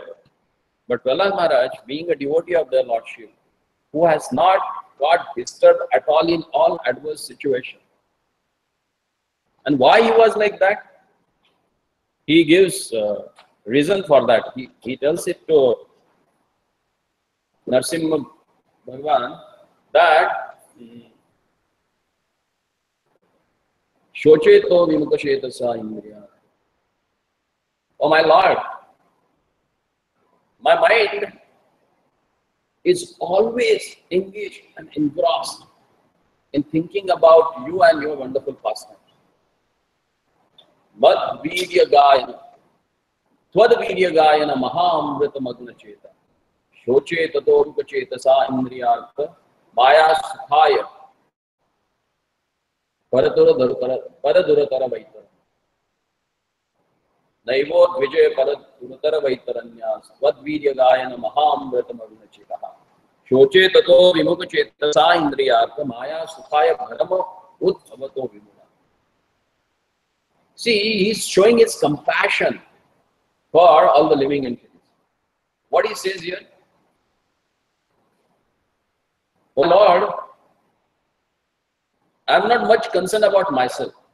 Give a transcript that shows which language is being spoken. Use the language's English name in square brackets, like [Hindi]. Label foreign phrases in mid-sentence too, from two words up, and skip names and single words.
[English] But Prahlad Maharaj, being a devotee of their Lordship, who has not got disturbed at all in all adverse situations. And why he was like that? He gives reason for that. He tells it to Narasimha Bhagavan that [Sanskrit] शोचेतो विमुखचेतस इन्द्रिय. [English] Oh my Lord, my mind is always engaged and engrossed in thinking about you and your wonderful pastimes. [Sanskrit] मद् विद्या गायन त्वद् विद्या गायन महामृत मग्न चेता शोचे ततोर्क चेतस इन्द्रियार्थ माया सुखाय परदुरतर वैतर नैवो विजय परदुरतर वैतरण्यास् त्वद् विद्या गायन महामृत मग्न चेता शोचे ततो विमुख चेतस इन्द्रियार्थ माया सुखाय भरम उद्धवतो विमुन. [English] See, he's showing his compassion for all the living entities. What he says here? Oh Lord, I'm not much concerned about myself.